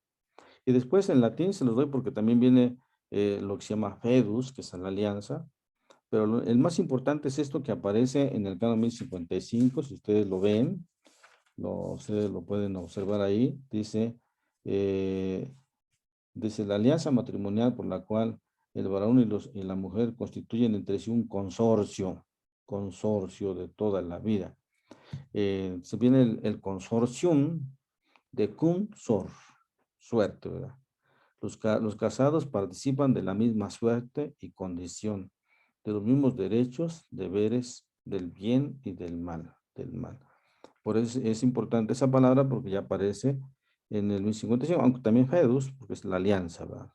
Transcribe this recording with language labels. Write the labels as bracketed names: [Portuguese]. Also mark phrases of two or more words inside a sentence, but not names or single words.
[Spanish] Y después en latín se los doy porque también viene lo que se llama fedus, que es la alianza, pero el más importante es esto que aparece en el canon 1055, si ustedes lo ven, ustedes lo pueden observar ahí, dice la alianza matrimonial por la cual el varón y la mujer constituyen entre sí un consorcio de toda la vida. Se viene el consortium de [Latin] cum sor, [Spanish] suerte, ¿verdad? Los casados participan de la misma suerte y condición, de los mismos derechos, deberes, del bien y del mal. Por eso es importante esa palabra porque ya aparece en el 1055, aunque también fedus, porque es la alianza, ¿verdad?